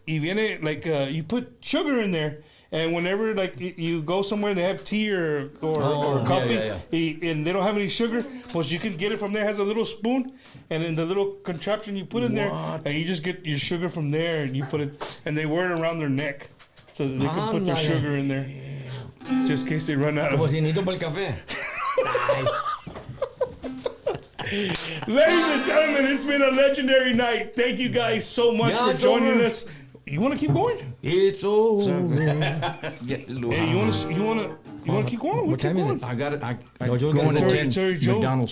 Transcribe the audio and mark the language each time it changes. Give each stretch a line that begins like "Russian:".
Spanish: Y viene
English: you put sugar in there. And whenever you go somewhere and they have tea or coffee, and they don't have any sugar,
Spanish: pues
English: you can get it from there. It has a little spoon, and in the little contraption you put in there, and you just get your sugar from there, and you put it, and they wear it around their neck, so that they can put their sugar in there, just in case they run out of.
Spanish: Como si necesito para el café.
English: Ladies and gentlemen, it's been a legendary night. Thank you guys so much for joining us. You want to keep going? It's over. Hey, you want to keep going? What time is it? I got it. I Joe go in at 10. Joe. McDonald's.